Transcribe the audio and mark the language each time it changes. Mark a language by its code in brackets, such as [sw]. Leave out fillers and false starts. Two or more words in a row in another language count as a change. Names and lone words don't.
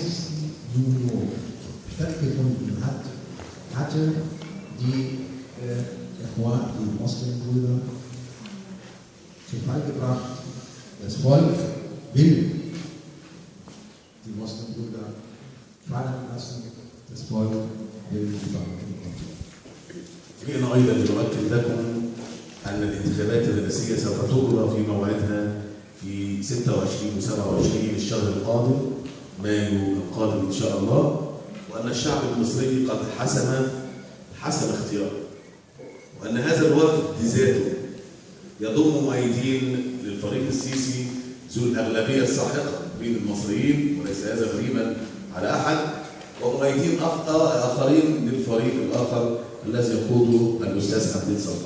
[de] Juni stattgefunden hat, hatte die Moslem-Brüder zu Fall gebracht. Das Volk will die Moslem-Brüder fallen lassen. Das Volk will die Banken. [ar] يمكن أيضا نؤكد لكم أن الانتخابات الرئاسية سوف تجرى في موعدها في 26 و 27 الشهر القادم، مايو القادم إن شاء الله، وأن الشعب المصري قد حسم اختياره، وأن هذا الوفد ذاته يضم مؤيدين للفريق السيسي ذو الأغلبية الساحقة بين المصريين، وليس هذا غريبا على أحد، ومؤيدين آخرين للفريق الآخر الذي يقوده الأستاذ حمدين صباح.